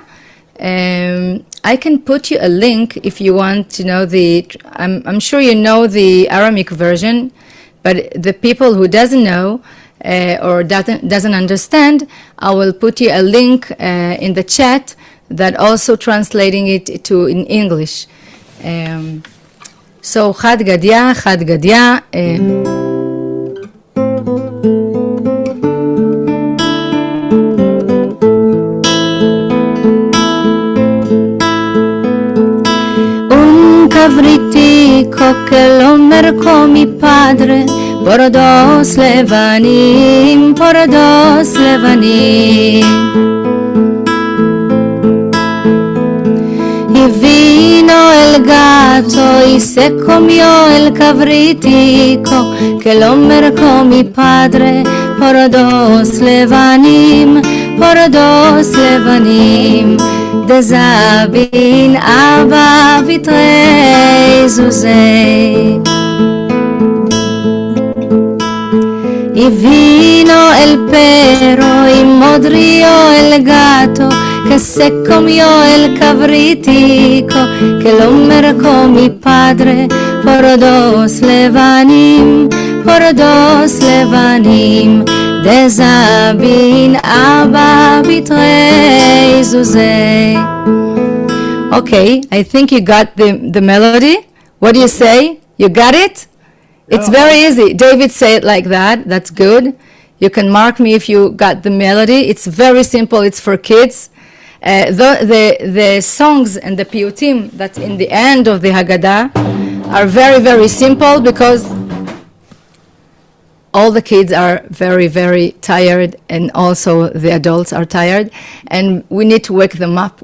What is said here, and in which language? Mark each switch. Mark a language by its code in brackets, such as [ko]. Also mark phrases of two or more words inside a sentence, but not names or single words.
[en] I can put you a link if you want to know I'm sure you know the Aramaic version, but the people who doesn't know or doesn't understand, I will put you a link in the chat that also translating it to in English. So Chad Gadya, Chad Gadya. [lad] Cavritico che lo merco mi padre, porodos levanim, porodos levanim. Y vino el gato y se comió el cavritico que lo mercó mi padre, porodos levanim, porodos levanim. [arc] Dezabin Abba vitrei zuzei. [lad] Y vino el perro y modrió el gato que se comió el cavritico que lo mercó mi padre por 2 levanim, por 2 levanim. [arc] Dezabin Abba vitrei zuzei. [en] Okay, I think you got the melody. What do you say? You got it? It's very easy. David say it like that. That's good. You can mark me if you got the melody. It's very simple. It's for kids. The songs and the piyutim that's in the end of the Haggadah are very, very simple because all the kids are very, very tired, and also the adults are tired, and we need to wake them up.